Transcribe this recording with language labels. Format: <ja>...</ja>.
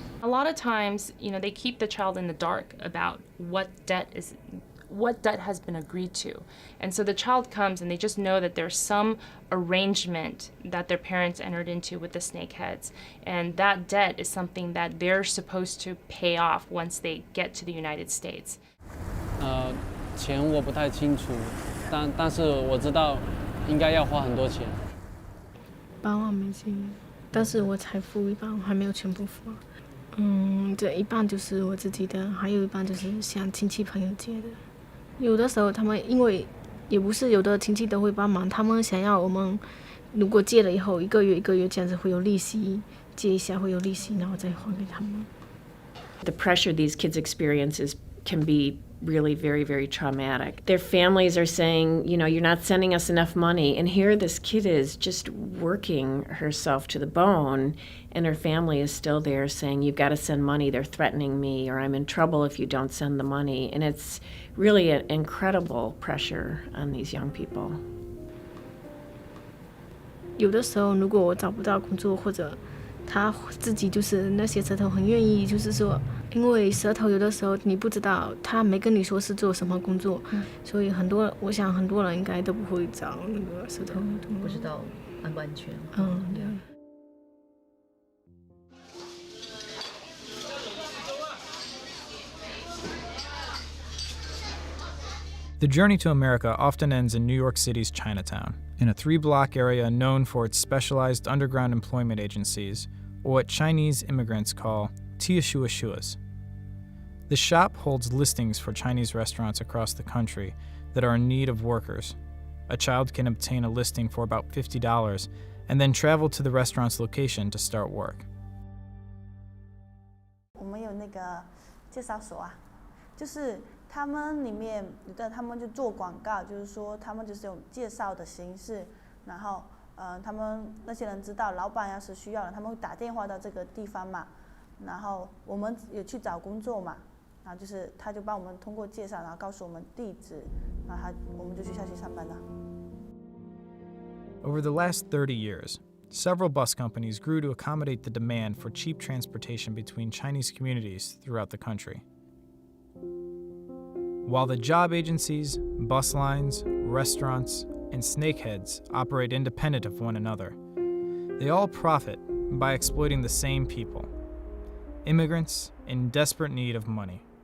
<en>A lot of times, they keep the child in the dark about what debt what debt has been agreed to. And so the child comes and they just know that there's some arrangement that their parents entered into with the snakeheads. And that debt is something that they're supposed to pay off once they get to the United States.</en> <zh>钱我不太清楚，但是我知道应该要花很多钱。 8万美金，但是我才付一半，我还没有全部付。这一半就是我自己的，还有一半就是向亲戚朋友借的。有的时候他们因为也不是有的亲戚都会帮忙，他们想要我们如果借了以后一个月这样子会有利息，借一下会有利息，然后再还给他们。</zh> <en>The pressure these kids experience can be really very, very traumatic. Their families are saying, you know, you're not sending us enough money. And here this kid is just working herself to the bone, and her family is still there saying, you've got to send money. They're threatening me, or I'm in trouble if you don't send the money. And it's really an incredible pressure on these young people.</en> <zh>有的时候如果我找不到工作，或者他自己就是那些蛇头很愿意，就是说，因为蛇头有的时候你不知道他没跟你说是做什么工作，所以我想很多人应该都不会找那个蛇头，不知道安不安全。对。</zh> <en>The journey to America often ends in New York City's Chinatown, in a 3-block area known for its specialized underground employment agencies, or what Chinese immigrants call tieshuashuas. The shop holds listings for Chinese restaurants across the country that are in need of workers. A child can obtain a listing for about $50 and then travel to the restaurant's location to start work.</en> <zh>我们有那个介绍所啊，就是他们里面有的他们就做广告，就是说他们就是用介绍的形式，然后他们那些人知道老板要是需要了，他们会打电话到这个地方嘛，然后我们有去找工作嘛，然后就是他就帮我们通过介绍，然后告诉我们地址，然后我们就去下去上班了。</zh> <en>Over the last 30 years, several bus companies grew to accommodate the demand for cheap transportation between Chinese communities throughout the country. While the job agencies, bus lines, restaurants, and snakeheads operate independent of one another, they all profit by exploiting the same people, immigrants in desperate need of money.</en>